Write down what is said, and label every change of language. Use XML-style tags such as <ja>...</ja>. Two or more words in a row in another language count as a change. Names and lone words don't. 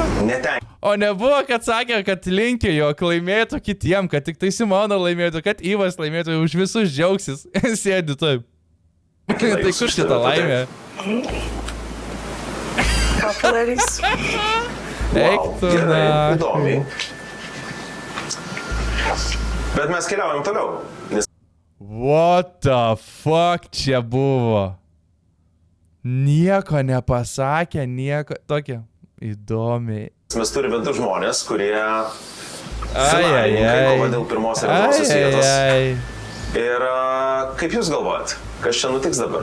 <lt>O nebuvo, kad sakė, kad linkiu, jog laimėtų kitiem, kad tik tai Simona laimėtų, kad Ivas laimėtų, už visus džiaugsis. Sėdi taip. Tai kur šitą laimę? Ką padarys? Eik tu na. Įdomiai. Bet mes keliaujam toliau.</lt> <en>What the fuck</en> <lt>čia buvo? Nieko nepasakė, nieko. Tokia įdomiai. Mes turime du žmonės, kurie finalininkai kova dėl pirmos ir antrosios vietos. Ir kaip jūs galvojat, kas čia nutiks dabar?</lt>